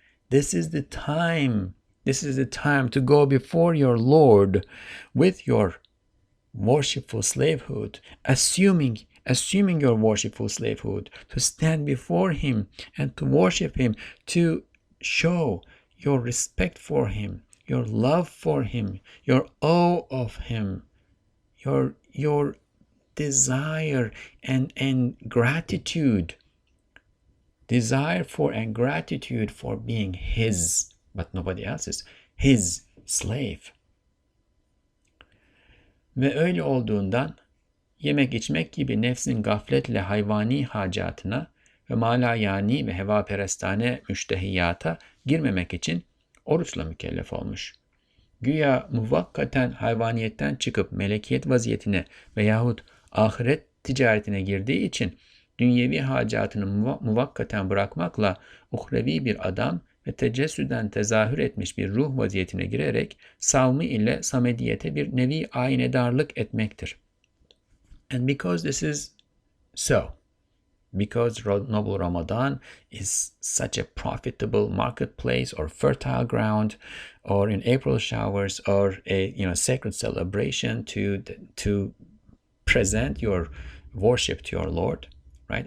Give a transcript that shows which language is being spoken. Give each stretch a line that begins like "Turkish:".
English: This is the time to go before your Lord with your worshipful slavehood, assuming your worshipful slavehood, to stand before Him and to worship Him, to show your respect for Him, your love for Him, your awe of Him, your desire and gratitude desire for and gratitude for being his, but nobody else's, his slave.
Turkish: Ve öyle olduğundan yemek içmek gibi nefsin gafletle hayvani hacatına ve malayani ve hevaperestane müştehiyata girmemek için oruçla mükellef olmuş. Güya muvakkaten hayvaniyetten çıkıp melekiyet vaziyetine veyahut ahiret ticaretine girdiği için dünyevi hacatını muvakkaten bırakmakla uhrevi bir adam ve tecessüden tezahür etmiş bir ruh vaziyetine girerek savmı ile samediyete bir nevi aynedarlık etmektir.
English: And because this is so, because noble Ramadan is such a profitable marketplace or fertile ground, or in April showers, or a sacred celebration to present your worship to your Lord, right?